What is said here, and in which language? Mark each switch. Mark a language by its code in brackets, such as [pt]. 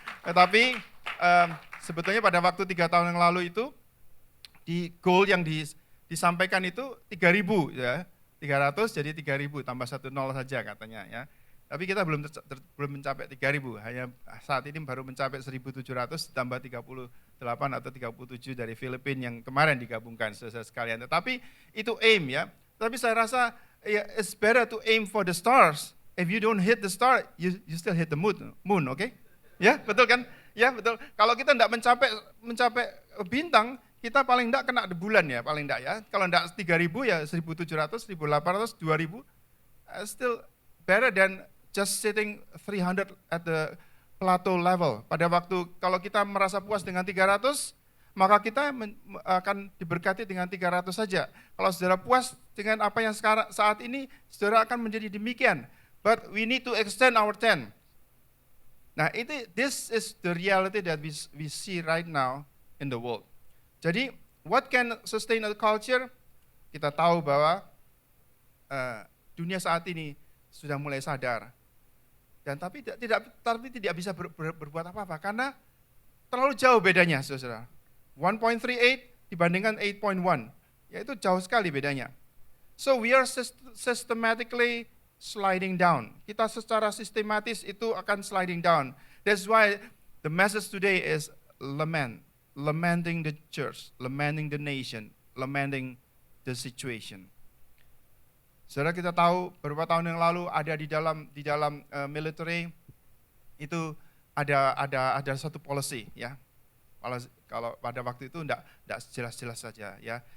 [id] Tetapi sebetulnya pada waktu 3 tahun yang lalu itu, di goal yang disampaikan itu 3.000 ya. 300 jadi 3.000 tambah 1 nol saja katanya ya. Tapi kita belum mencapai 3.000, hanya saat ini baru mencapai 1.700 tambah 38 atau 37 dari Filipina yang kemarin digabungkan saudara sekalian. Tetapi itu aim ya. Tapi saya rasa [en] it's better to aim for the stars. If you don't hit the star, you still hit the moon, oke? [id] Okay? Ya, betul kan? Ya, betul. Kalau kita tidak mencapai bintang, kita paling tidak kena di bulan ya, paling tidak ya. Kalau tidak 3.000 ya [en] 1.700, 1.800, 2.000, still better than just sitting 300 at the plateau level. [id] Pada waktu kalau kita merasa puas dengan 300, maka kita akan diberkati dengan 300 saja. Kalau saudara puas dengan apa yang sekarang saat ini, saudara akan menjadi demikian. [en] But we need to extend our tent. Nah, this is the reality that we see right now in the world. Jadi, what can sustain a culture? [id] Kita tahu bahwa dunia saat ini sudah mulai sadar. Dan tapi tidak bisa berbuat apa-apa karena terlalu jauh bedanya, saudara. 1.38 dibandingkan 8.1, yaitu jauh sekali bedanya. [en] So we are systematically sliding down. [id] Kita secara sistematis itu akan [en] sliding down. That's why the message today is lamenting the church, lamenting the nation, lamenting the situation. [id] Saudara, kita tahu beberapa tahun yang lalu ada di dalam military itu ada satu policy ya. Kalau pada waktu itu enggak jelas-jelas saja ya.